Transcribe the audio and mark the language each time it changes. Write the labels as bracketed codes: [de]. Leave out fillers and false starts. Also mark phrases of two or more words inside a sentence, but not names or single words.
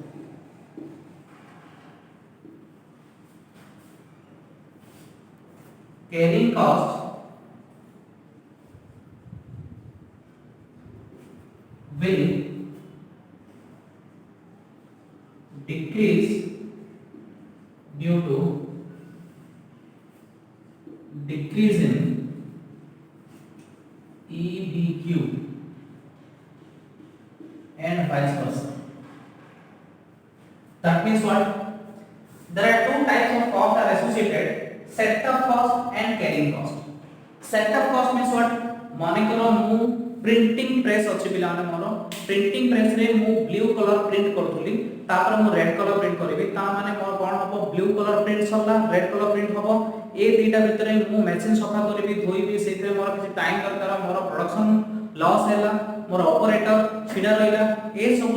[en] Carrying cost will decrease due to decrease in EBQ and vice versa. That means what? There are two types of cost are associated, setup cost and carrying cost. Setup cost means what? [or] ମାନେ କର ମୁଁ [en] printing press [or] ଅଛି ବିଲାନେ ମୋର [en] printing press [or] ରେ ମୁଁ [en] blue colour print [or] କରୁଥିଲି ତାପରେ ମୁଁ [en] red colour print [or] କରିବି ତା ମାନେ ମୋର କଣ ହେବ [en] blue colour print [or] ସରିଲା [en] red colour print [or] ହେବ ଏ ଦୁଇଟା ଭିତରେ ମୁଁ ମେସିନ ସଫା କରିବି ଧୋଇବି ସେତେ ମୋର କିଛି ଟାଇମ ଦରକାର ମୋର [en] production loss [or] ହେଲା ମୋର ଅପରେଟର ଛିଡ଼ା ରହିଲା ଏ ସବୁ